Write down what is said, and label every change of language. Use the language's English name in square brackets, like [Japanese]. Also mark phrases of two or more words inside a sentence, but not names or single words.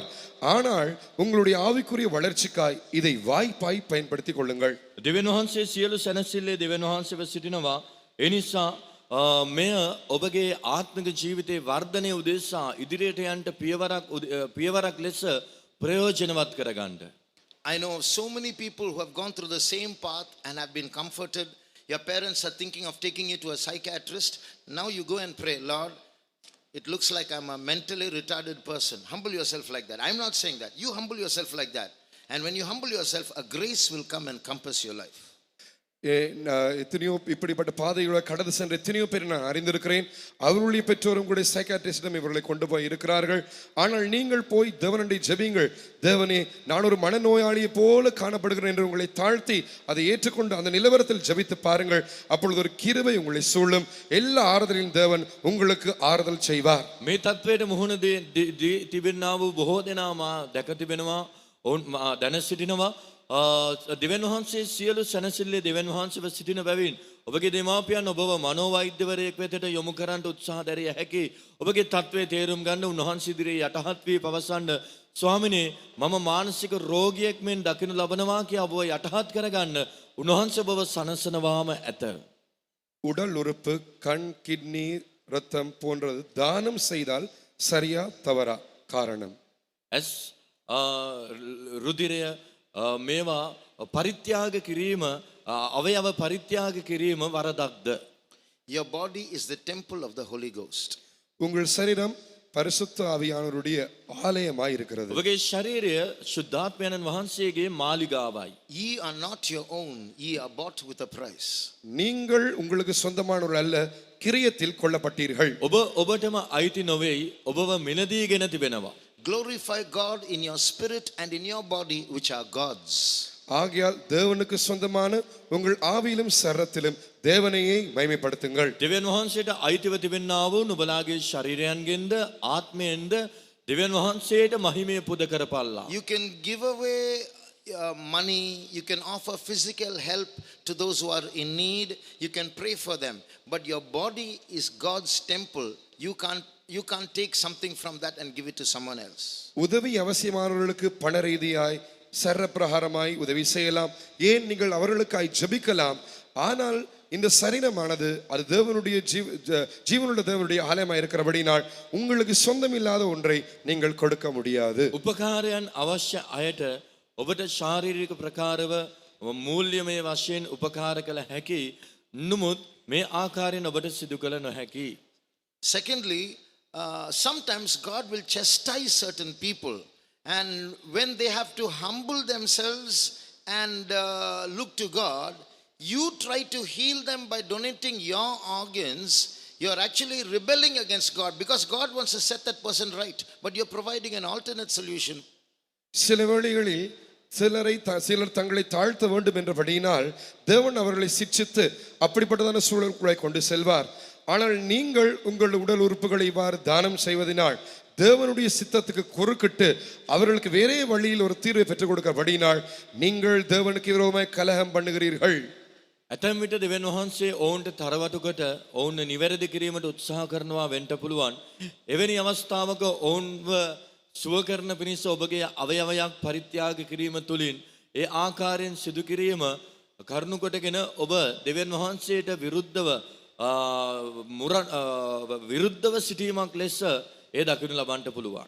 [Tamil] ஆனால் உங்களுடைய ஆவிக்குரிய வளர்ச்சிக்காய் இதை வாய்ப்பாய் பயன்படுத்திக் கொள்ளுங்கள். [Sinhala] දෙවියන් වහන්සේ සියලු සැනසෙල්ලේ දෙවියන් වහන්සේව සිටිනවා. ඒ නිසා මෙය ඔබගේ ආත්මික ජීවිතයේ වර්ධනය උදෙසා ඉදිරියට යන්න පියවරක් ලෙස ප්‍රයෝජනවත් කරගන්න. [English] I know so many people who have gone through the same path and have been comforted. Your parents are thinking of taking you to a psychiatrist. Now you go and pray, Lord, it looks like I'm a mentally retarded person. Humble yourself like that. I'm not saying that. You humble yourself like that. And when you humble yourself, a grace will come and compass your life. [Tamil] எத்தனையோ இப்படிப்பட்ட பாதைகளை கடந்து சென்ற எத்தனையோ பேர் நான் அறிந்திருக்கிறேன். அவர்களுடைய பெற்றோரும் கூட சைக்காட்ரிஸ்டிடம் இவர்களை கொண்டு போய் இருக்கிறார்கள். ஆனால் நீங்கள் போய் தேவனண்டை ஜெபிங்கள். தேவனே, நான் ஒரு மனநோயாளியை போல காணப்படுகிறேன் என்று உங்களை தாழ்த்தி அதை ஏற்றுக்கொண்டு அந்த நிலவரத்தில் ஜெபித்து பாருங்கள். அப்பொழுது ஒரு கிருபை உங்களை சூழும். எல்லா ஆறுதலின் தேவன் உங்களுக்கு ஆறுதல் செய்வார். [Sinhala] මේ තත්වයට මුහුණ තිබෙන්නා වූ බොහෝ දෙනා මා දැක තිබෙනවා. ඔවුන් දැන සිටිනවා. දෙවන් වහන්සේ සියලු සැනසෙල්ලේ දෙවන් වහන්සේව සිටින බැවින් ඔබගේ දෙමාපියන් ඔබව මනෝවෛද්‍යවරයෙක් වෙතට යොමු කරන්නට උත්සාහ දැරිය හැකි. ඔබගේ තත්වයේ තේරුම් ගන්න උන්වහන්සේ ඉදිරියේ යටහත් වී පවසන්න, ස්වාමිනේ මම මානසික රෝගියෙක් මෙන් දකිනු ලබනවා කියා ඔබව යටහත් කරගන්න උන්වහන්සේ ඔබව සනසනවාම ඇත. [Tamil] உடல் உறுப்பு, கண், கிட்னி, ரத்தம் போன்றது தானம் செய்தால் சரியா தவறா? காரணம், [Sinhala] ඇස් රුධිරය මේවා පරිත්‍යාග කිරීම, අවයව පරිත්‍යාග කිරීම වරදක්ද? [English] Your body is the temple of the Holy Ghost. [Tamil] உங்கள் சரீரம் பரிசுத்த ஆவியானவருடைய ஆலயமாய் இருக்கிறது. [Sinhala] ඔබගේ ශරීරය ශුද්ධාත්මයන්න් වහන්සේගේ මාලිගාවයි. [English] Ye are not your own, ye are bought with a price. [Tamil] நீங்கள் உங்களுக்கு சொந்தமானவர்கள் அல்ல, கிரியத்தில் கொள்ளப்பட்டீர்கள். [Sinhala] ඔබටම අයිති නොවේයි, ඔබව මිලදීගෙන තිබෙනවා. [English] Glorify God in your spirit and in your body, which are God's. [Tamil] ஆகையால் தேவனுக்கு சொந்தமான உங்கள் ஆவியிலும் சரத்திலும் தேவனையே மகிமைப்படுத்துங்கள். [Sinhala] දෙවියන් වහන්සේට අයිතිව තිබෙන්නා වූ නුඹලාගේ ශරීරයන්ගෙන්ද ආත්මයෙන්ද දෙවියන් වහන්සේට මහිමය පුද කරපල්ලා. [English] You can give away money, you can offer physical help to those who are in need, you can pray for them, but your body is God's temple. You can't take something from that and give it to someone else. [Tamil] உதவி அவசியமானவர்களுக்கு பண ரீதியாய் சரப்பிரகாரமாய் உதவி செய்யலாம். ஏன், நீங்கள் அவர்களுக்காய் ஜெபிக்கலாம். ஆனால் இந்த சரீரமானது அது தேவனுடைய ஜீவனுள்ள தேவனுடைய ஆலயமாய் இருக்கிறபடினால் உங்களுக்கு சொந்தமில்லாத ஒன்றை நீங்கள் கொடுக்க முடியாது. [Sinhala] උපකාරයන් අවශ්‍ය අයට ඔබට ශාරීරික ප්‍රකාරව මූල්‍යමය වශයෙන් උපකාර කළ හැකි. නමුත් මේ ආකාරයෙන් ඔබට සිදු කළ නොහැකි. [English] Secondly, sometimes God will chastise certain people, and when they have to humble themselves and look to God, you try to heal them by donating your organs. You are actually rebelling against God, because God wants to set that person right, but you're providing an alternate solution. [Tamil] சில வேளைகளில் சிலர் தங்களை தாழ்த்த வேண்டும் என்றபடியினால் தேவன் அவர்களை சிட்சித்து அப்படிப்பட்டதான சூழலுக்குள்ளாய் கொண்டு செல்வார். ஆனால் நீங்கள் உங்கள் உடல் உறுப்புகளை இவ்வாறு தானம் செய்வதனால் தேவனுடைய சித்தத்துக்கு குறுக்கிட்டு அவர்களுக்கு வேறே வழியில் ஒரு தீர்வை பெற்றுக் கொடுக்கபடினால் நீங்கள் தேவனுக்கு விரோதமாய் கலகம் பண்ணுகிறீர்கள். [Sinhala] ඇතැම් විට දෙවියන් වහන්සේ ඔවුන්ට තරවටුකට ඔවුන් නිවැරදි කිරීමට උත්සාහ කරනවා වෙන්න පුළුවන්. එවැනි අවස්ථාවක ඔවුන්ව සුව කරන පිණිස ඔබගේ අවයවයක් පරිත්‍යාග කිරීම තුළින් ඒ ආකාරයෙන් සිදු කිරීම කරුණු කොටගෙන ඔබ දෙවියන් වහන්සේට විරුද්ධව සිටීමක් ලෙස ඒ දකිනු ලබන්නට පුළුවන්.